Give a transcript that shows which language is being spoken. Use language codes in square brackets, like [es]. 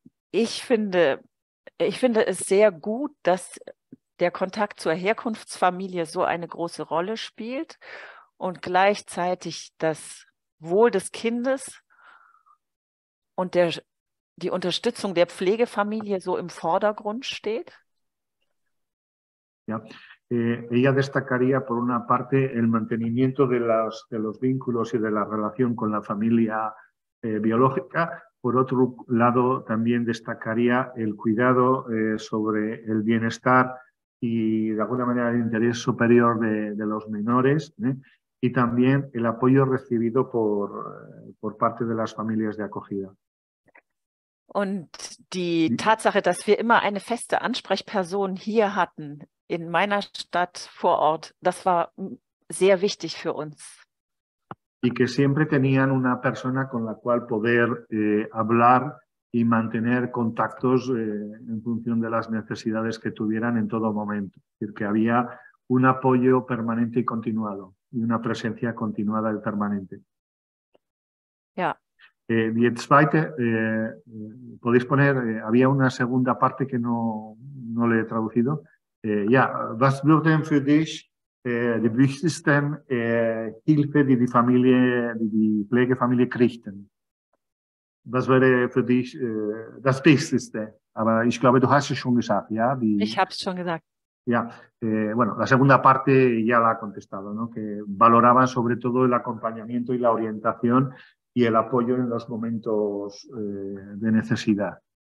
[de] Ich finde es sehr gut, dass der Kontakt zur Herkunftsfamilie so eine große Rolle spielt und gleichzeitig das Wohl des Kindes und die Unterstützung der Pflegefamilie so im Vordergrund steht. Ja. [es] Ella destacaría por una parte el mantenimiento de los vínculos y de la relación con la familia biológica. Por otro lado, también destacaría el cuidado sobre el bienestar y, de alguna manera, el interés superior de los menores y también el apoyo recibido por parte de las familias de acogida. Und die Tatsache, dass wir immer eine feste Ansprechperson hier hatten, in meiner Stadt vor Ort, das war sehr wichtig für uns. Y que siempre tenían una persona con la cual poder hablar y mantener contactos en función de las necesidades que tuvieran en todo momento. Es decir, que había un apoyo permanente y continuado y una presencia continuada y permanente. [de] Ja. Die zweite, [es] podéis poner, había una segunda parte que no le he traducido. [de] Ja, was würden für dich die wichtigsten Hilfe, die die Pflegefamilie kriegten? Was wäre für dich das Wichtigste? Aber ich glaube, du hast es schon gesagt, ¿ya? Ich habe es schon gesagt. [es] Ya, bueno, la segunda parte ya la ha contestado, ¿no? Que valoraban sobre todo el acompañamiento y la orientación y el apoyo en los momentos de necesidad.